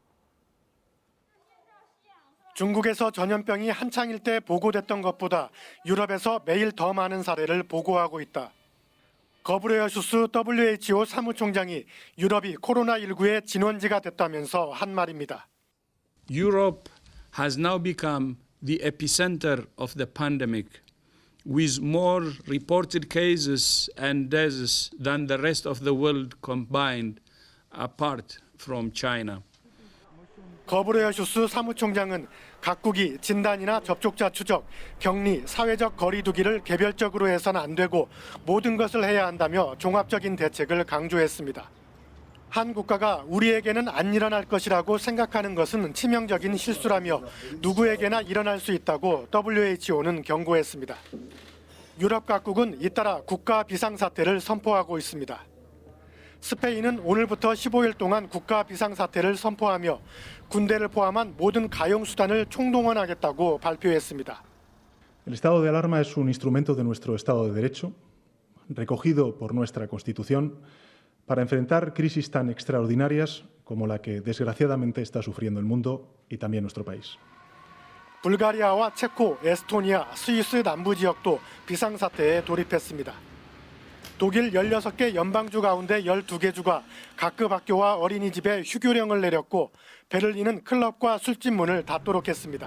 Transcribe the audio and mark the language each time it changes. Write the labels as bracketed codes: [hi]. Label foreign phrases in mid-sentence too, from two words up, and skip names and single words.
[ko] 중국에서 전염병이 한창일 때 보고됐던 것보다 유럽에서 매일 더 많은 사례를 보고하고 있다. 거브레여슈스 WHO 사무총장이 유럽이 코로나19의 진원지가 됐다면서 한 말입니다. [en] Europe has now become the epicenter of the pandemic, with more reported cases and deaths than the rest of the world combined, apart from China. [ko] 거브레여슈스 사무총장은 각국이 진단이나 접촉자 추적, 격리, 사회적 거리 두기를 개별적으로 해서는 안 되고 모든 것을 해야 한다며 종합적인 대책을 강조했습니다. 한 국가가 우리에게는 안 일어날 것이라고 생각하는 것은 치명적인 실수라며 누구에게나 일어날 수 있다고 WHO는 경고했습니다. 유럽 각국은 잇따라 국가 비상사태를 선포하고 있습니다. 스페인은 오늘부터 15일 동안 국가 비상사태를 선포하며 군대를 포함한 모든 가용수단을 총동원하겠다고 발표했습니다. [es] El estado de alarma es un instrumento de nuestro Estado de Derecho, recogido por nuestra Constitución, para enfrentar crisis tan extraordinarias como la que desgraciadamente está sufriendo el mundo y también nuestro país. [ko] 불가리아와 체코, 에스토니아, 스위스 남부 지역도 비상사태에 돌입했습니다. 독일 16개 연방주 가운데 12개 주가 각급 학교와 어린이집에 휴교령을 내렸고 베를린은 클럽과 술집 문을 닫도록 했습니다.